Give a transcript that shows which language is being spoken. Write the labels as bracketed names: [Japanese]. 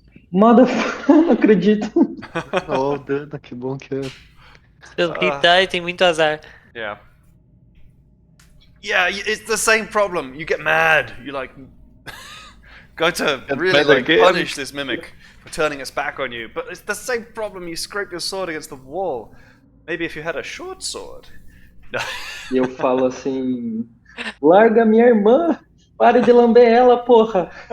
[Portuguese] Motherfucker, não acredito. Oh, Dana, que bom que é. Pelo que tá, tem muito azar. [English] Yeah. Yeah, it's the same problem. You get mad. You like go to really mad like again. punish this mimic for turning its back on you, but it's the same problem. You scrape your sword against the wall. Maybe if you had a short sword. No. [Portuguese] E eu falo assim: larga minha irmã, pare de lamber ela, porra.